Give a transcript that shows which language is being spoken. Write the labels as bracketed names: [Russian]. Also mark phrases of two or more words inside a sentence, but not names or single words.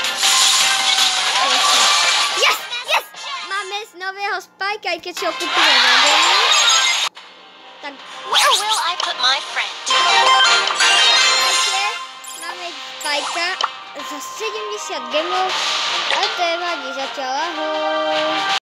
[English] Yes, yes! [Slovak] Máme z nového Spika, aj keď si ho kúpime na demo. Tak... [English] Where will I put my friend? [Slovak] Máme Spika za 70 gemov, ale to je vadí zatiaľ, ahoj.